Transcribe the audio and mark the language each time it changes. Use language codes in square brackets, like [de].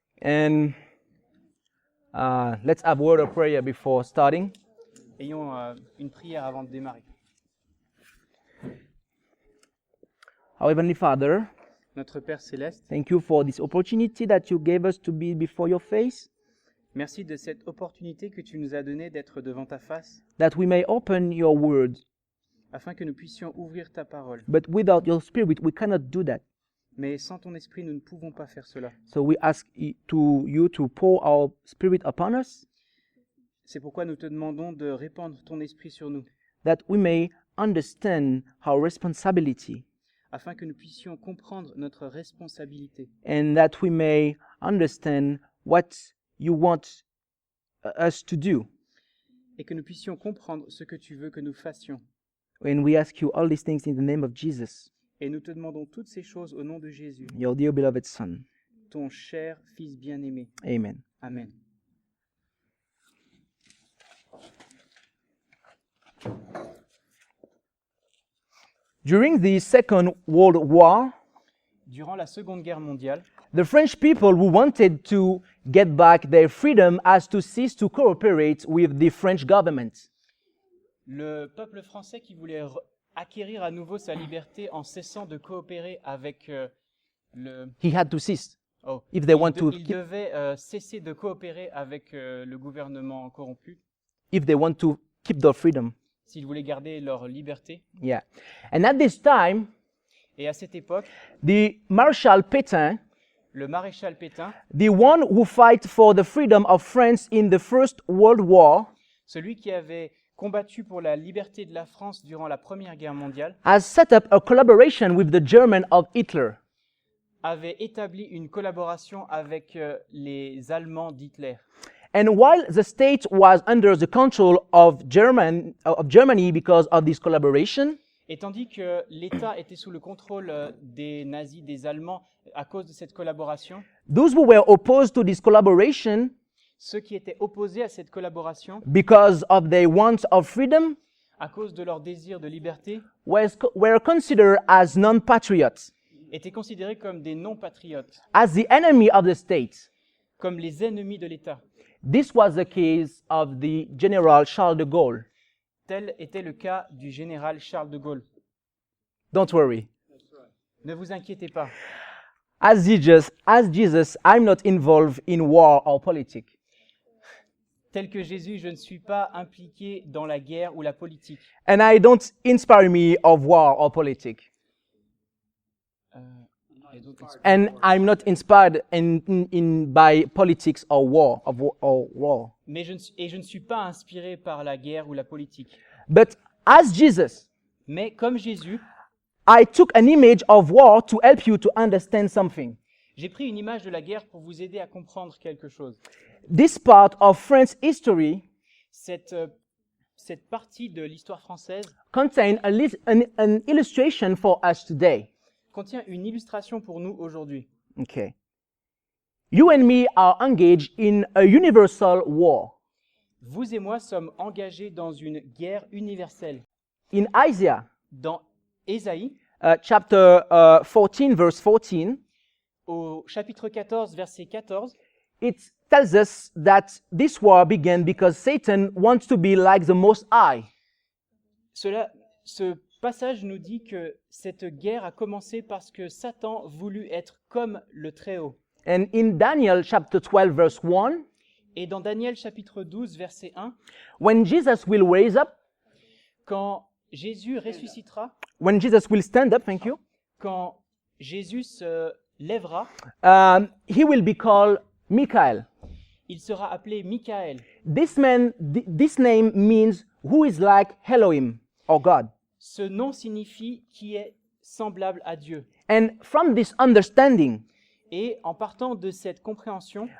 [en] And let's have a word of prayer before starting. [fr] Ayons une prière avant de démarrer. [en] Our Heavenly Father, [fr] Notre Père Céleste, [en] thank you for this opportunity that you gave us to be before your face, [fr] merci de cette opportunité que tu nous as donnée d'être devant ta face, [en] that we may open your word. [fr] afin que nous puissions ouvrir ta parole. [en] But without your Spirit, we cannot do that. [fr] Mais sans ton esprit, nous ne pouvons pas faire cela. [en] So we ask you to pour our Spirit upon us, [fr] C'est pourquoi nous te demandons de répandre ton esprit sur nous, [en] that we may understand our responsibility, [fr] afin que nous puissions comprendre notre responsabilité [en] and that we may understand what you want us to do. [fr] et que nous puissions comprendre ce que tu veux que nous fassions. [en] And we ask you all these things in the name of Jesus, [fr] Et nous te demandons toutes ces choses au nom de Jésus, [en] your dear beloved Son. [fr] ton cher Fils bien-aimé. [en] Amen. [fr] Amen. [en] During the Second World War, [fr] Durant la Seconde Guerre mondiale, [en] the French people who wanted to get back their freedom has to cease to cooperate with the French government. [fr] le peuple français qui voulait acquérir à nouveau sa liberté en cessant de coopérer avec le... [en] He had to cease Oh, if they want to [fr] il [en] keep, [fr] devait cesser de coopérer avec le gouvernement corrompu [en] if they want to keep their freedom. [fr] s'ils voulaient garder leur liberté. [en] Yeah. And at this time, [fr] Et à cette époque, [en] the Marshal Pétain, [fr] le maréchal Pétain, [en] the one who fight for the freedom of France in the First World War, [fr] celui qui avait combattu pour la liberté de la France durant la Première Guerre mondiale, [en] has set up a collaboration with the German of Hitler. [fr] avait établi une collaboration avec les Allemands d'Hitler. [en] And while the state was under the control of Germany because of this collaboration, [fr] Et tandis que l'État était sous le contrôle des nazis, des Allemands, à cause de cette collaboration, [en] those who were opposed to this collaboration [fr] ceux qui étaient opposés à cette collaboration, [en] because of their want of freedom [fr] à cause de leur désir de liberté, [en] were considered as non-patriots, [fr] étaient considérés comme des non-patriotes, [en] as the enemy of the state. [fr] comme les ennemis de l'État. [en] This was the case of the General Charles de Gaulle. [fr] Tel était le cas du général Charles de Gaulle. [en] Don't worry. [fr] Ne vous inquiétez pas. [en] As Jesus, I'm not involved in war or politics. [fr] Tel que Jésus, je ne suis pas impliqué dans la guerre ou la politique. [en] And I don't inspire me of war or politics. [fr] Et d'autres expliquent. [en] And I'm not inspired by politics or war. [fr] Mais je ne suis pas inspiré par la guerre ou la politique. [en] But as Jesus, [fr] Mais comme Jésus, [en] I took an image of war to help you to understand something. [fr] j'ai pris une image de la guerre pour vous aider à comprendre quelque chose. [en] This part of French history [fr] Cette partie de l'histoire française [en] contains an illustration for us today. [fr] contient une illustration pour nous aujourd'hui. [en] Okay. You and me are engaged in a universal war. [fr] Vous et moi sommes engagés dans une guerre universelle. [en] In Isaiah [fr] Dans Ésaïe, [en] chapter 14, verse 14, [fr] au chapitre 14, verset 14, [en] it tells us that this war began because Satan wants to be like the Most High. [fr] ce passage nous dit que cette guerre a commencé parce que Satan voulut être comme le Très-Haut. [en] And in Daniel chapter 12, verse 1, [fr] Et dans Daniel chapitre 12, verset 1, [en] when Jesus will raise up, [fr] quand Jésus ressuscitera, [en] when Jesus will stand up, thank you, [fr] quand Jésus se lèvera, [en] he will be called Michael. [fr] il sera appelé Michael. [en] This name means who is like Elohim or God. [fr] Ce nom signifie qui est semblable à Dieu. [en] And from this understanding, [fr] Et en partant de cette compréhension,